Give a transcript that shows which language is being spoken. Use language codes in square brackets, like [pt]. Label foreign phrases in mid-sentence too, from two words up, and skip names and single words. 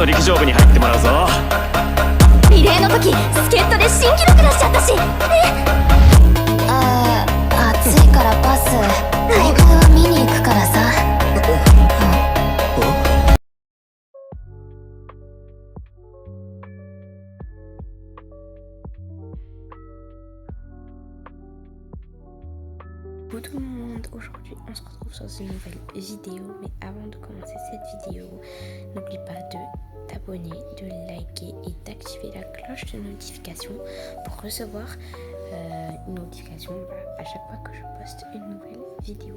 [ja] 勝負に入ってもらうぞ。リレーの時助っ人で新記録出しちゃったし。暑いからパス。大会は見に行くからさ。 [fr] Coucou tout le monde, aujourd'hui on se retrouve sur une nouvelle vidéo, mais avant de commencer cette vidéo, n'oublie pas de t'abonner, de liker et d'activer la cloche de notification pour recevoir une notification à chaque fois que je poste une nouvelle vidéo.